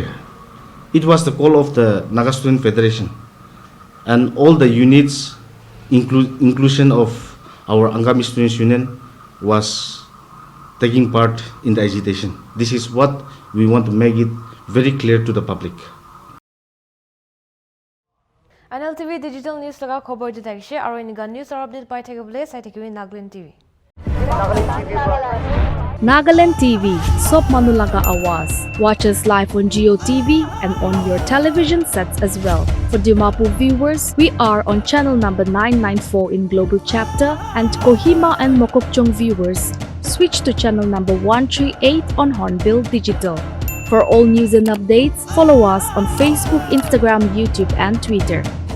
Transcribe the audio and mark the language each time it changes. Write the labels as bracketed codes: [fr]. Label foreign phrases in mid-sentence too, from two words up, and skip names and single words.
[en] It was the call of the Naga Student Federation and all the units, inclusion of our Angami Students Union, was taking part in the agitation. This is what we want to make it very clear to the public. [nag] NLTV Digital News laga khobor di thakise aro iniga [en] news or update [nag] pai thakibole sai thakiwi Nagaland TV. Nagaland TV, Sop Manulaga Awas. [en] Watch us live on Geo TV and on your television sets as well. For Dimapur viewers, we are on channel number 994 in Global Chapter, and Kohima and Mokokchung viewers, switch to channel number 138 on Hornbill Digital. For all news and updates, follow us on Facebook, Instagram, YouTube and Twitter.